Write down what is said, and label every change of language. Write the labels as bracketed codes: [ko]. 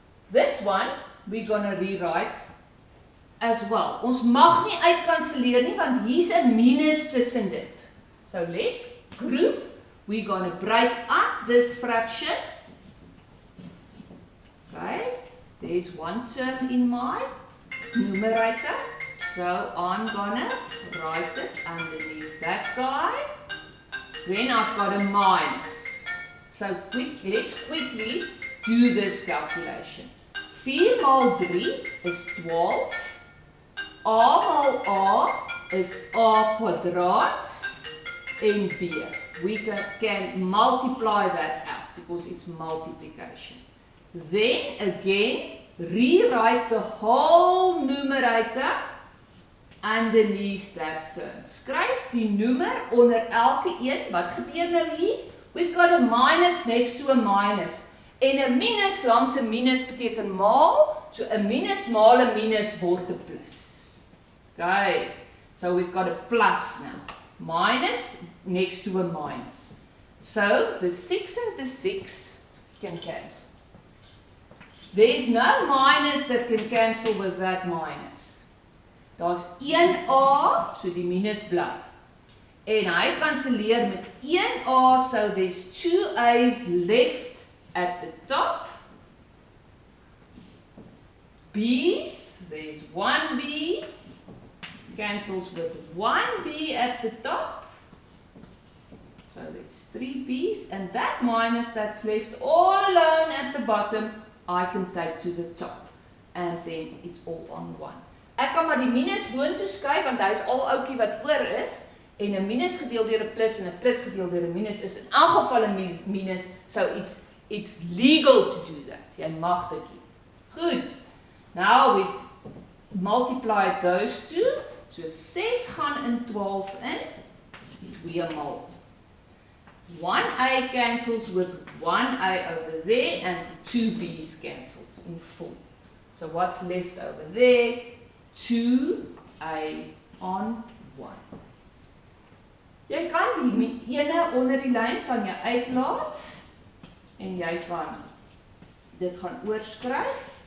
[en] This one we're going to rewrite as well. [af] Ons mag nie uitkanselleer nie, want hier's 'n minus tussen dit. [en] So let's group. We're going to break up this fraction. Okay, there's one term in my numerator, So I'm gonna write it underneath that guy. Then I've got a minus. So let's quickly do this calculation. [af] 4 maal 3 is 12. A maal A is A kwadraat en B. [en] We can multiply that out because it's multiplication. Then again, rewrite the whole numerator underneath that term. [af] Skryf die noemer onder elke een. Wat gebeur nou hier? [en] We've got a minus next to a minus. [af] En 'n minus langs 'n minus beteken maal. So 'n minus maal 'n minus word 'n plus. Okay. [en] So we've got a plus now. Minus next to a minus. So the 6 and the 6 can cancel. There's no minus that can cancel with that minus. [af] Daar's 1A, so die minus bly. En hy kanselleer met 1A, [en] so there's 2 A's left at the top. B's, there's 1 B, cancels with 1 B at the top. So there's 3 B's, and that minus that's left all alone at the bottom, I can take to the top. And then it's all on 1. [af] Ek kan maar die minus boontoe skuif, want hy is al ouetjie wat oor is, en 'n minus gedeel deur 'n plus en 'n plus gedeel deur 'n minus is in elk geval 'n minus, [en] so it's legal to do that. [af] Jy mag dit doen. Goed. [en] Now we've multiplied those two. [af] So 6 gaan in 12 in, 2 maal. [en] 1A cancels with 1A over there, and the 2 B's cancels in full. So what's left over there? 2A on 1. [af] Jy kan die ene onder die lyn kan jy uitlaat, en jy kan dit gaan oorskryf.